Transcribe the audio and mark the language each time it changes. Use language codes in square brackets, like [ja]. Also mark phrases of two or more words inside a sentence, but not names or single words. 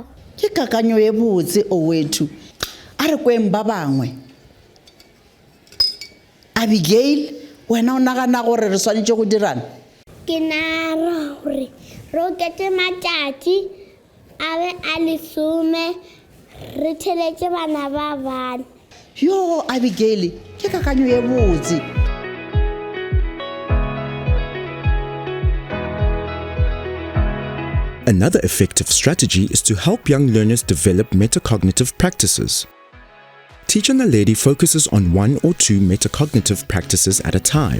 [nso] ke kakanyo e botse o wethu a re kweng ba bangwe Abigail wena o nagana gore re swanetše go dirana ke nara gore re oketse matšatši a be a 10 re theletše bana ba bane yo Abigail ke kakanyo e botse [en] Another effective strategy is to help young learners develop metacognitive practices. Teacher Naledi focuses on 1 or 2 metacognitive practices at a time.